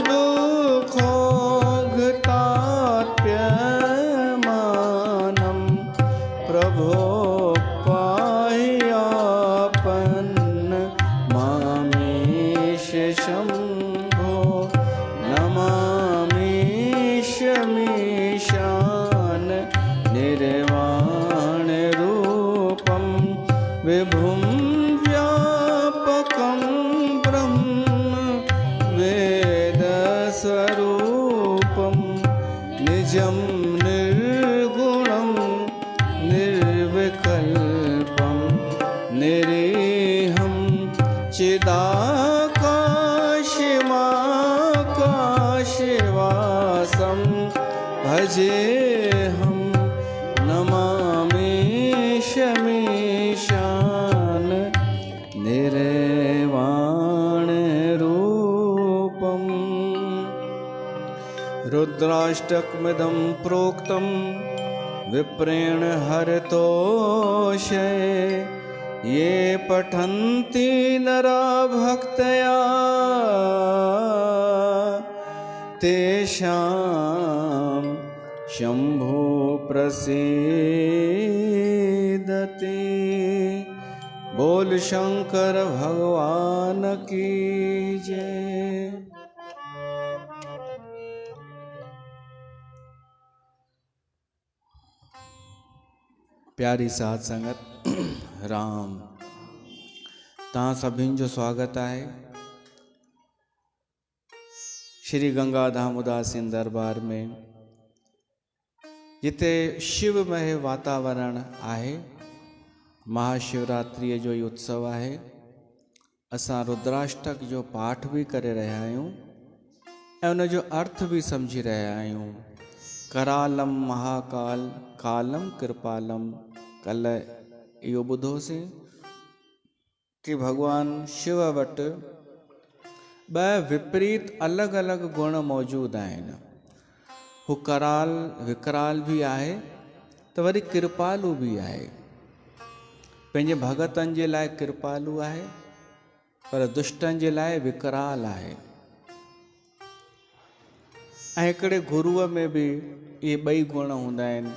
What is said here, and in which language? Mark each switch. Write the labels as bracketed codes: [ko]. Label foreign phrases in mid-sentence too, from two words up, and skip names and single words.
[sa] दुःखोऽघताप्यमानं प्रभो पाह्यापन्न मामेश शम्भो नमामि शमीशान निर्वाणरूपं विभुं व्यापकं ब्रह्म वेदस्वरूपं निजं निर्गुणं निर्विकल्पं निरीहं चिदाकाशमाकाशवासं भजेऽहं नमामि शमीशान निर्वाणरूपम्। रुद्राष्टकमिदं प्रोक्तं विप्रेण हरतोषे ये पठन्ति नरा भक्तया तेषां शंभु प्रसीदति। [hi] बोल शंकर भगवान की जय। [sd] प्यारी साध संगत राम तव्हां सभिनि जो स्वागत आहे श्री गंगा धाम उदासीन दरबार में, जिते शिवमय वातावरण आहे। महाशिवरात्रि जो ही उत्सव आहे। असां रुद्राष्टक जो पाठ भी करे रहिया आहियूं ऐं उन जो अर्थ भी समझी रहिया आहियूं। [sa] करालम महाकाल कालम कृपालम। [sd] कल इहो ॿुधोसीं कि भगवान शिव वटि ॿ विपरीत अलॻि अलॻि गुण मौजूद आहिनि। हू कराल विकराल भी आहे त वरी कृपालु भी आहे। पंहिंजे भगतनि जे लाइ कृपालु आहे पर दुष्टनि जे लाइ विकराल आहे। ऐं हिकिड़े गुरुअ में भी इहे ॿई गुण हूंदा आहिनि।